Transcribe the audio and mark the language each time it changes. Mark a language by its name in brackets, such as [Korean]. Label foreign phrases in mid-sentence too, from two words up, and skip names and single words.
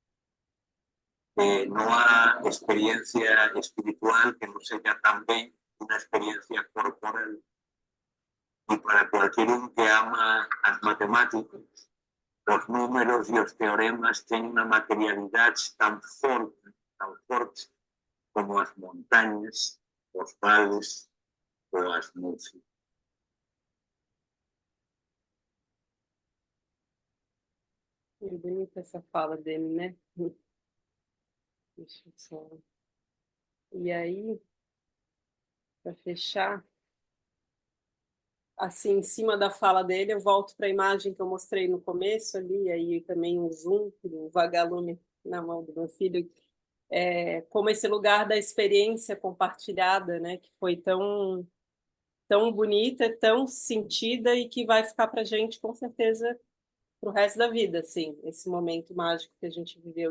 [Galician] Non há experiencia espiritual que non seja tamén unha experiencia corporal. E para cualquier un que ama as matemáticas, os números e os teoremas ten unha materialidade tan forte como as montañas, os vales ou as músicas. [Portuguese] É bonita essa fala dele, né? Deixa eu só... E aí, para fechar, assim, em cima da fala dele, eu volto para a imagem que eu mostrei no começo ali, aí também um zoom, um vagalume na mão do meu filho, como esse lugar da experiência compartilhada, né, que foi tão bonita, tão sentida e que vai ficar para a gente, com certeza, para o resto da vida, assim, esse momento mágico que a gente viveu.